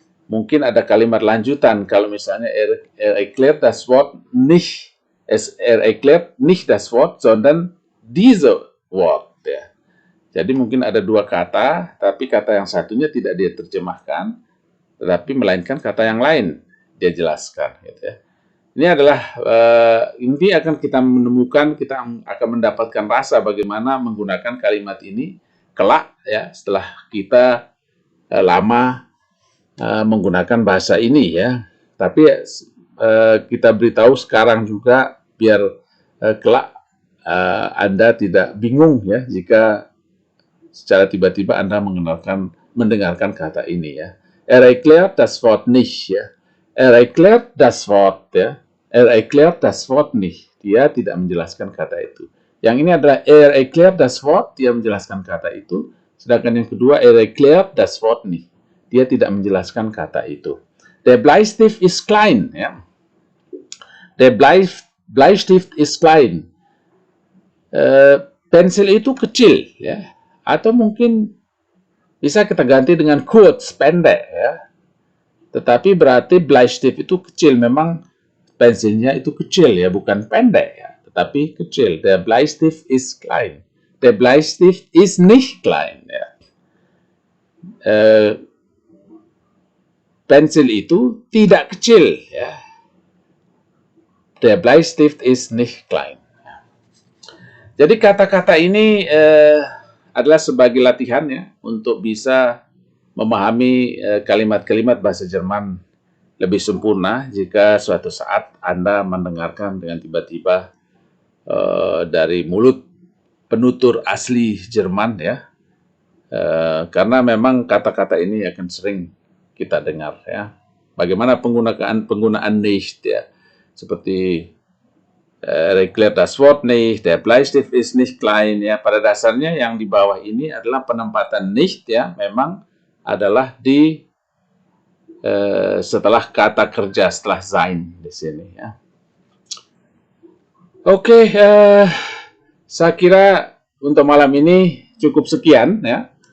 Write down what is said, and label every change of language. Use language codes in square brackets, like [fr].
[id] Mungkin ada kalimat lanjutan kalau misalnya [de] erklärt das Wort nicht, erklärt nicht das Wort, sondern diese Wort ya. [id] Jadi mungkin ada dua kata, tapi kata yang satunya tidak dia terjemahkan, tetapi melainkan kata yang lain dia jelaskan gitu ya. Ini adalah ini akan kita menemukan, kita akan mendapatkan rasa bagaimana menggunakan kalimat ini kelak ya setelah kita lama menggunakan bahasa ini ya. Tapi kita beritahu sekarang juga biar kelak Anda tidak bingung ya jika secara tiba-tiba Anda mendengarkan kata ini ya. [de] Erklärt das Wort nicht ya. Erklärt das Wort ya. Erklärt das Wort nicht. [id] Dia tidak menjelaskan kata itu. Yang ini adalah [de] erklärt das Wort, [id] dia menjelaskan kata itu. Sedangkan yang kedua [de] erklärt das Wort nicht. [id] Dia tidak menjelaskan kata itu. [de] Der Bleistift ist klein ya. Der Bleistift ist klein. [id] Pensil itu kecil ya. Atau mungkin bisa kita ganti dengan kurz, pendek ya. Tetapi berarti Bleistift itu kecil, memang pensilnya itu kecil ya, bukan pendek ya, tetapi kecil. [de] Der Bleistift ist klein. Der Bleistift ist nicht klein ya. [id] Pensil itu tidak kecil ya. [de] Der Bleistift ist nicht klein. [id] Jadi kata-kata ini adalah sebagai latihan ya untuk bisa memahami kalimat-kalimat bahasa Jerman lebih sempurna jika suatu saat Anda mendengarkan dengan tiba-tiba dari mulut penutur asli Jerman ya. Karena memang kata-kata ini akan sering kita dengar ya. Bagaimana penggunaan nicht ya. Seperti [de] erklärt das Wort nicht, der Bleistift ist nicht klein [id] ya. Pada dasarnya yang di bawah ini adalah penempatan nicht ya, memang adalah di setelah kata kerja, setelah sein di sini ya. Oke, saya kira untuk malam ini cukup sekian ya.